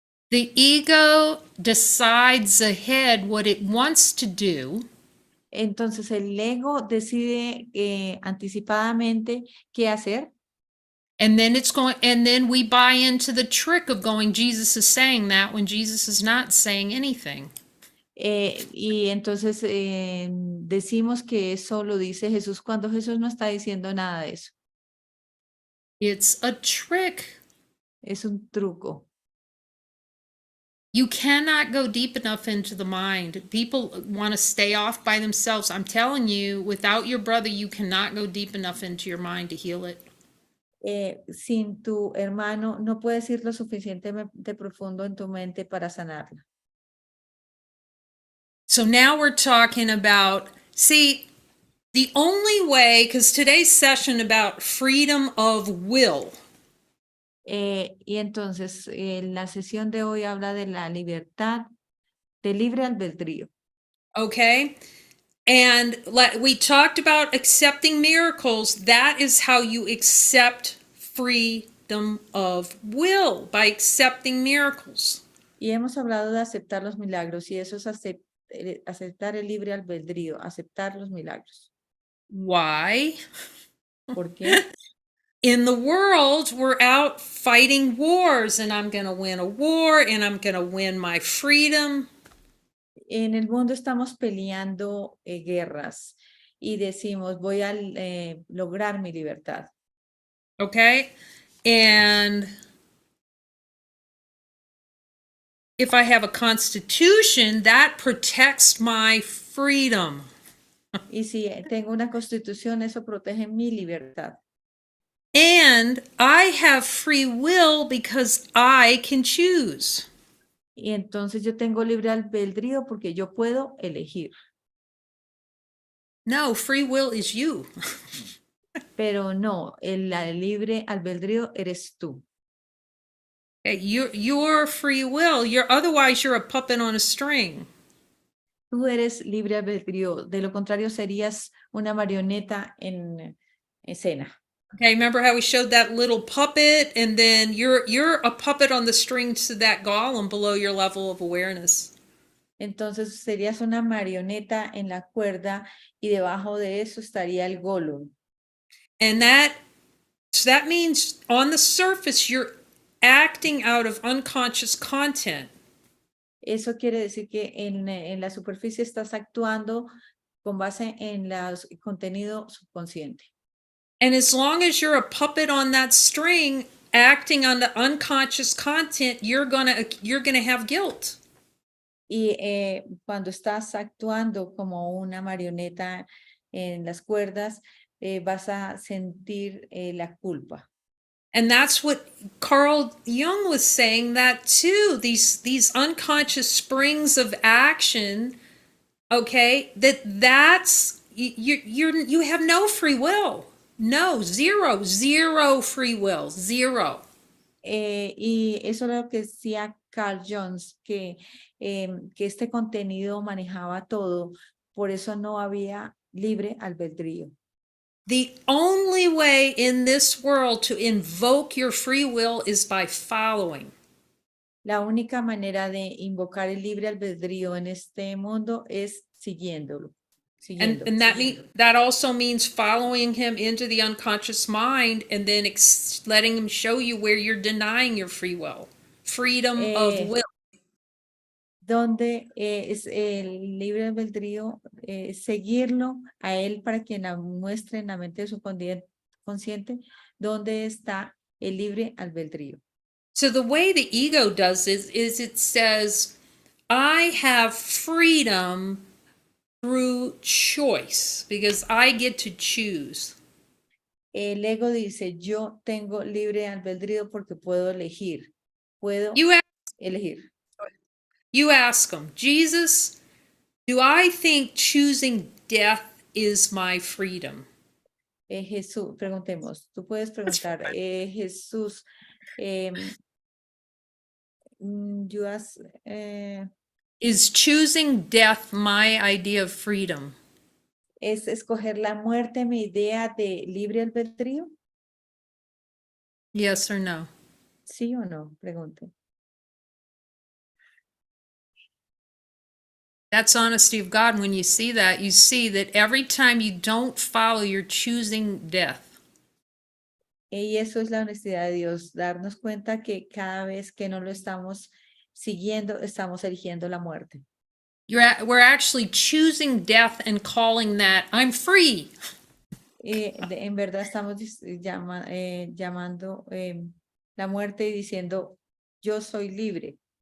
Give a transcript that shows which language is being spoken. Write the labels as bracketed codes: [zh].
[en] The ego decides ahead what it wants to do. [es] Entonces, el ego decide anticipadamente qué hacer. [en] And then we buy into the trick of going, Jesus is saying that when Jesus is not saying anything. [es] Y entonces decimos que eso lo dice Jesús cuando Jesús no está diciendo nada de eso. [en] It's a trick. [es] Es un truco. [en] You cannot go deep enough into the mind. People want to stay off by themselves. I'm telling you, without your brother, you cannot go deep enough into your mind to heal it. [es] Sin tu hermano, no puedes ir lo suficientemente profundo en tu mente para sanarla. [en] So now we're talking about, see, the only way, because today's session about freedom of will. [es] Y entonces, la sesión de hoy habla de la libertad, de libre albedrío. [en] Okay. And we talked about accepting miracles. That is how you accept freedom of will, by accepting miracles. [es] Y hemos hablado de aceptar los milagros, y eso es aceptar el libre albedrío, aceptar los milagros. [en] Why? [es] ¿Por qué? [en] In the world, we're out fighting wars, and I'm going to win a war, and I'm going to win my freedom. [es] En el mundo estamos peleando guerras y decimos, voy a lograr mi libertad. [en] Okay? And if I have a constitution, that protects my freedom. [es] Y si tengo una constitución, eso protege mi libertad. [en] And I have free will because I can choose. [es] Y entonces yo tengo libre albedrío porque yo puedo elegir. [en] No, free will is you. [es] Pero no, el libre albedrío eres tú. [en] Your free will, otherwise you're a puppet on a string. [es] Tú eres libre albedrío. De lo contrario, serías una marioneta en escena. [en] Okay, remember how we showed that little puppet, and then you're a puppet on the string to that golem below your level of awareness. [es] Entonces serías una marioneta en la cuerda y debajo de eso estaría el golem. [en] And that means on the surface you're acting out of unconscious content. [es] Eso quiere decir que en la superficie estás actuando con base en el contenido subconsciente. [en] And as long as you're a puppet on that string acting on the unconscious content, you're gonna have guilt. [es] Y cuando estás actuando como una marioneta en las cuerdas, vas a sentir la culpa. [en] And that's what Carl Jung was saying that too. These unconscious springs of action, okay, that's you have no free will. No, zero free will, zero. [es] Y eso es lo que decía Carl Jones, que este contenido manejaba todo, por eso no había libre albedrío. [en] The only way in this world to invoke your free will is by following. [es] La única manera de invocar el libre albedrío en este mundo es siguiéndolo. [en] And that also means following him into the unconscious mind and then letting him show you where you're denying your free will. Freedom of will. [es] Donde es el libre albedrío, seguirlo a él para que la muestre en la mente subconsciente donde está el libre albedrío. [en] So the way the ego does is it says, I have freedom through choice because I get to choose. [es] El ego dice, yo tengo libre albedrío porque puedo elegir. Puedo elegir. [en] You ask him, Jesus, do I think choosing death is my freedom? [es] Jesús, preguntemos, tú puedes preguntar, Jesús, [en] you ask, is choosing death my idea of freedom? [es] ¿es escoger la muerte mi idea de libre albedrío? Yes or no? ¿Sí o no? Pregunte. [en] That's honesty of God. When you see that, you see that every time you don't follow, you're choosing death. [es] Y eso es la honestidad de Dios, darnos cuenta que cada vez que no lo estamos siguiendo, estamos eligiendo la muerte. [en] We're actually choosing death and calling that I'm free. [es] En verdad estamos llamando la muerte y diciendo yo soy libre.